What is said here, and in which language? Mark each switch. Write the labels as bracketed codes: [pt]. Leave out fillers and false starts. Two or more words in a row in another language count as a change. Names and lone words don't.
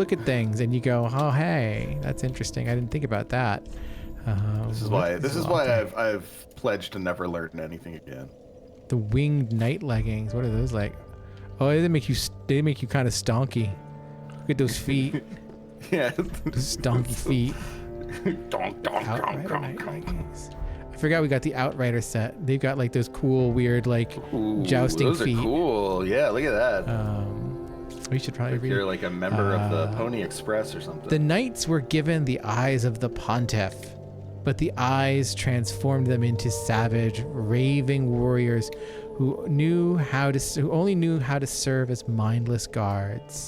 [en] you look at things and you go, oh hey, that's interesting. I didn't think about that. This is why I've pledged to never learn anything again. The winged night leggings. What are those like? Oh, they make you kind of stonky. Look at those feet. Yeah. Those stonky feet. Donk, donk, donk, Outrider donk, night donk. leggings. I forgot we got the Outrider set. They've got like those cool, weird, like Ooh, jousting those feet. are cool. Yeah, look at that. We should probably Like read. you're like a member of the Pony Express or something. The knights were given the eyes of the pontiff, but the eyes transformed them into savage, raving warriors who only knew how to serve as mindless guards.